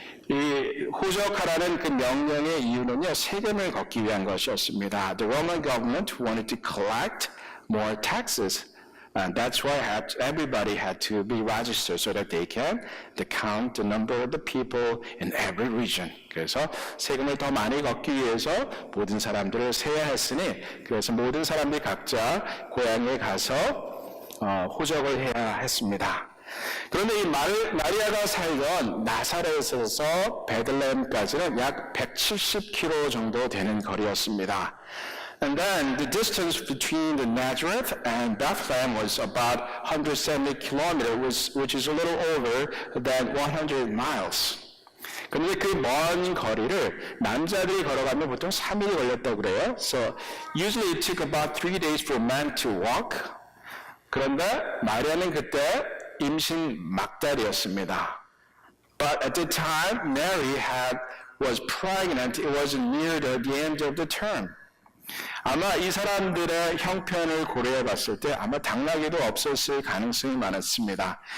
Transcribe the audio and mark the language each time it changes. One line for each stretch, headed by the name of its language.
Korean: 이 호적하라는 그 명령의 이유는요, 세금을 걷기 위한 것이었습니다.
English: The Roman government wanted to collect more taxes. And that's why everybody had to be registered so that they can count the number of the people in every region.
Korean: 그래서 세금을 더 많이 걷기 위해서 모든 사람들을 세야 했으니 그래서 모든 사람들이 각자 고향에 가서 호적을 해야 했습니다. 그런데 이 마리아가 살던 나사렛에서 베들레헴까지는 약 170km 정도 되는 거리였습니다.
English: And then the distance between the Nazareth and Bethlehem was about 170 kilometers, which is a little over than 100 miles.
Korean: 그런데 그 먼 거리를 남자들이 걸어가면 보통 3일이 걸렸다고 그래요.
English: So usually it took about 3 days for men to walk.
Korean: 그런데 마리아는 그때 임신 막달이었습니다.
English: But at the time, Mary was pregnant. It was near the end of the term.
Korean: 아마 이 사람들의 형편을 고려해 봤을 때 아마 당나귀도 없었을 가능성이 많았습니다.